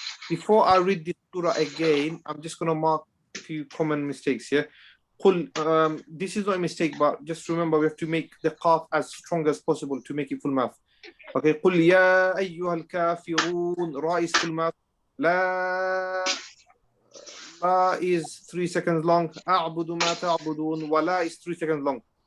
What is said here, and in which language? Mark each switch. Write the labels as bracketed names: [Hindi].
[English] Before I read this surah again, I'm just going to mark a few common mistakes here. This is not a mistake, but just remember we have to make the qaf as strong as possible to make it full mouth. Okay. [Arabic] قل يا أيها الكافرون را [English] is full mouth. لا is 3 seconds long. [Arabic] أعبد ما تعبدون. [English] ولا is 3 seconds long.